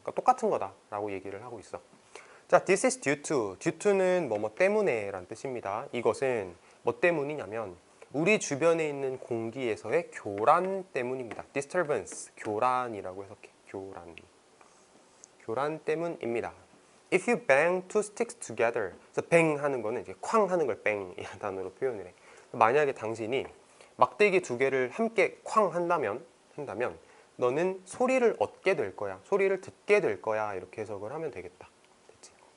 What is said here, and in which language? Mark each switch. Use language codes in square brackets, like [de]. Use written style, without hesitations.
[ko] 그러니까 똑같은 거다라고 얘기를 하고 있어. [en] 자, this is due to. [ko] due to는 뭐뭐 때문에 라는 뜻입니다. 이것은 뭐 때문이냐면 우리 주변에 있는 공기에서의 교란 때문입니다. disturbance, 교란이라고 해석해. 교란 때문입니다. [en] If you bang two sticks together. [ko] 그래서 bang 하는 거는 이제 쾅 하는 걸 bang 이라는 단어로 표현을 해. 만약에 당신이 막대기 두 개를 함께 쾅 한다면 너는 소리를 얻게 될 거야. 소리를 듣게 될 거야. 이렇게 해석을 하면 되겠다. 됐지?